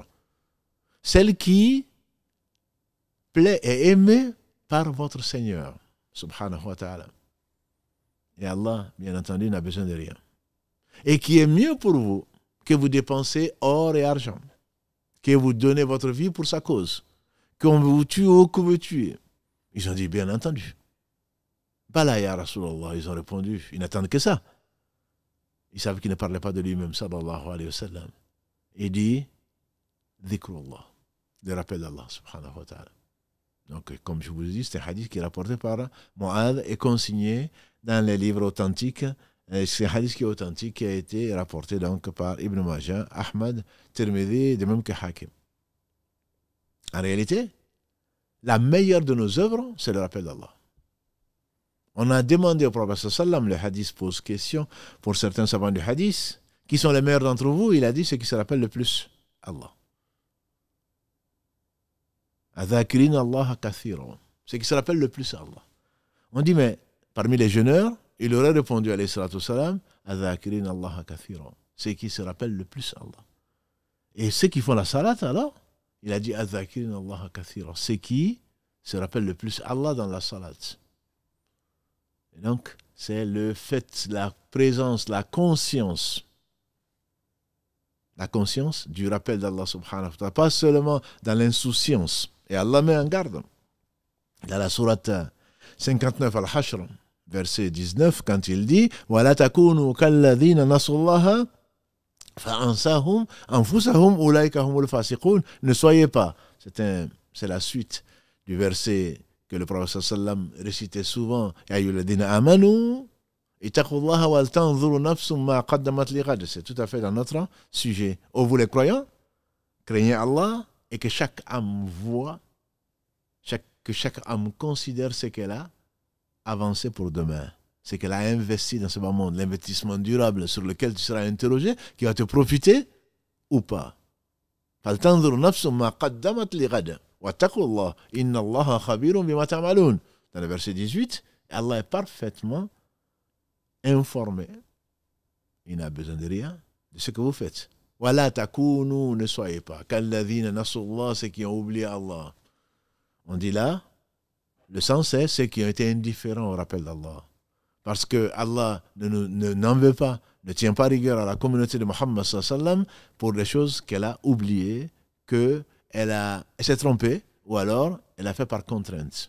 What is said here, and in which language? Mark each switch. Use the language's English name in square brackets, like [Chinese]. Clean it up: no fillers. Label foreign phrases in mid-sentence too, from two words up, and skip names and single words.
[French] Celle qui plaît et aimée par votre Seigneur, [Arabic] سبحانه وتعالى. [French] Et Allah, bien entendu, n'a besoin de rien. Et qui est mieux pour vous que vous dépensez or et argent, que vous donnez votre vie pour sa cause, qu'on vous tue ou que vous tuez. Ils ont dit, bien entendu. [Arabic] بلى يا رسول الله, [French] ils ont répondu, ils n'attendent que ça. Ils savent qu'il ne parlait pas de lui-même, [Arabic] صلى الله عليه وسلم. [French] Il dit, dhikrullah, le rappel d'Allah, [Arabic] سبحانه وتعالى. [French] Donc, comme je vous le dis, c'est un hadith qui est rapporté par Mu'adh et consigné dans les livres authentiques. C'est un hadith qui est authentique, qui a été rapporté donc par Ibn Majah, Ahmad, Tirmidhi, de même que Hakim. En réalité, la meilleure de nos œuvres, c'est le rappel d'Allah. On a demandé au prophète sallam, le hadith pose question pour certains savants du hadith, qui sont les meilleurs d'entre vous, il a dit ce qui se rappelle le plus Allah. [Arabic] الذاكرين الله كثيرا. [French] Ce qui se rappelle le plus Allah. On dit, mais parmi les jeûneurs, il aurait répondu [Arabic] عليه الصلاة والسلام, الذاكرين الله كثيرا. [French] Ce qui se rappelle le plus Allah. Et ceux qui font la salat alors, il a dit [Arabic] الذاكرين الله كثيرا. [French] Ce qui se rappelle le plus Allah dans la salat. Et donc, c'est le fait, la présence, la conscience du rappel d'Allah [Arabic] سبحانه وتعالى, [French] pas seulement dans l'insouciance. Et Allah met en garde. Dans la sourate 59 Al-Hashr, verset 19, quand il dit [Arabic] وَلَا تَكُونُوا كَالَّذِينَ نَسُوا اللَّهَ فَأَنْسَاهُمْ أَنفُسَهُمْ أُولَئِكَ هُمُ الْفَاسِقُونَ. [French] Ne soyez pas, c'est la suite du verset que le prophète sallam récitait souvent, [Arabic] يا أيها الذين آمنوا اتقوا الله ولتنظر نفس ما قدمت لغد. [French] C'est tout à fait dans notre sujet. Ô vous les croyants, craignez Allah et que chaque âme voit, que chaque âme considère ce qu'elle a avancé pour demain, ce qu'elle a investi dans ce bas monde, l'investissement durable sur lequel tu seras interrogé, qui va te profiter ou pas. [Arabic] فلتنظر نفس ما قدمت لغد. واتقوا الله إن الله خبير بما تعملون. [French] Dans le verset 18, Allah est parfaitement informé. Il n'a besoin de rien de ce que vous faites. [Arabic] ولا تكونوا, [French] ne soyez pas [Arabic] كالذين نسوا الله, [French] ceux qui ont oublié Allah. On dit là, le sens est ceux qui ont été indifférents au rappel d'Allah. Parce que Allah n'en veut pas, ne tient pas rigueur à la communauté de Muhammad [Arabic] صلى الله عليه وسلم [French] pour des choses qu'elle a oubliées, elle s'est trompée, ou alors elle a fait par contrainte.